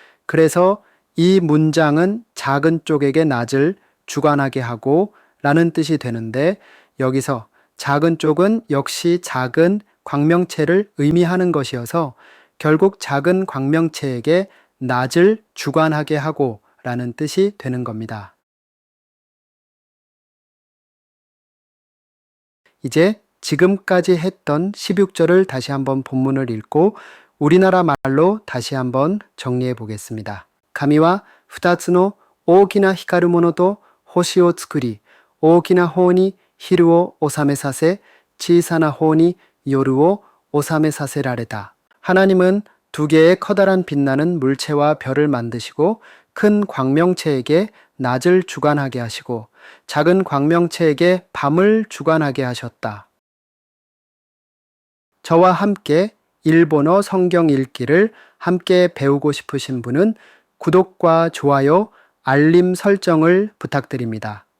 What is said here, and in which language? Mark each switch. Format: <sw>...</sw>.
<ko>그래서 이 문장은 작은 쪽에게 낮을 주관하게 하고 라는 뜻이 되는데 여기서 작은 쪽은 역시 작은 광명체를 의미하는 것이어서 결국 작은 광명체에게 낮을 주관하게 하고 라는 뜻이 되는 겁니다. 이제 지금까지 했던 16절을 다시 한번 본문을 읽고 우리나라 말로 다시 한번 정리해 보겠습니다.</ko> <ja>가미와 2つの大きな光るものと星を作り、大きな方に昼を収めさせ、小さな方に夜を収めさせられた.</ja> <ko>하나님은 두 개의 커다란 빛나는 물체와 별을 만드시고 큰 광명체에게 낮을 주관하게 하시고 작은 광명체에게 밤을 주관하게 하셨다. 저와 함께 일본어 성경 읽기를 함께 배우고 싶으신 분은 구독과 좋아요, 알림 설정을 부탁드립니다.</ko>